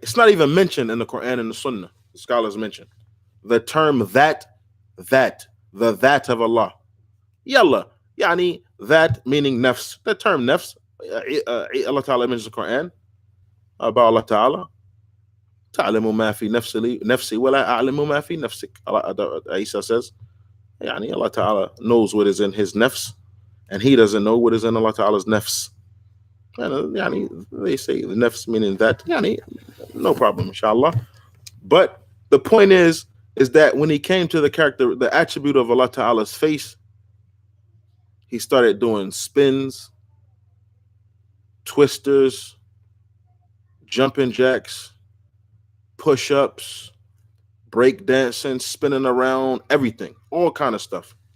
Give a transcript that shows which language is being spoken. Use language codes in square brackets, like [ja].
[en] It's not even mentioned in the Quran and the Sunnah. The scholars mention the term that, the that of Allah. Yalla, yani that meaning nafs. The term nafs, Allah Ta'ala mentions in the Quran about Allah Ta'ala. [ar] تعلم ما في نفسي ولا أعلم ما في نفسك. [en] Isa says, yani Allah Ta'ala knows what is in his nafs, and he doesn't know what is in Allah Ta'ala's nafs. And yani, they say the nafs meaning that, yani, no problem, inshallah. But the point is that when he came to the attribute of Allah Ta'ala's face, he started doing spins, twisters, jumping jacks, push-ups, break dancing, spinning around, everything, all kind of stuff.